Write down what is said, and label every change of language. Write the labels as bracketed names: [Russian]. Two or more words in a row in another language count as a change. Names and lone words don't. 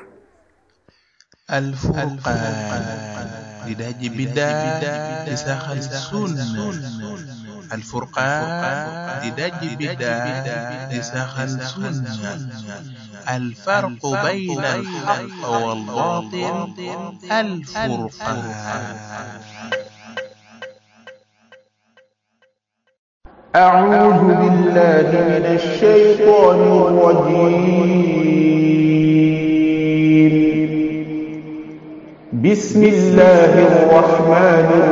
[Wolof] Al Furqan di daji biddaa di saxal sunna Al Furqan di daji biddaa di saxal sunna [Arabic] الفرق بين الحق والباطل [Wolof] Al Furqan. [Arabic] أعوذ بالله من الشيطان الرجيم بسم الله الرحمن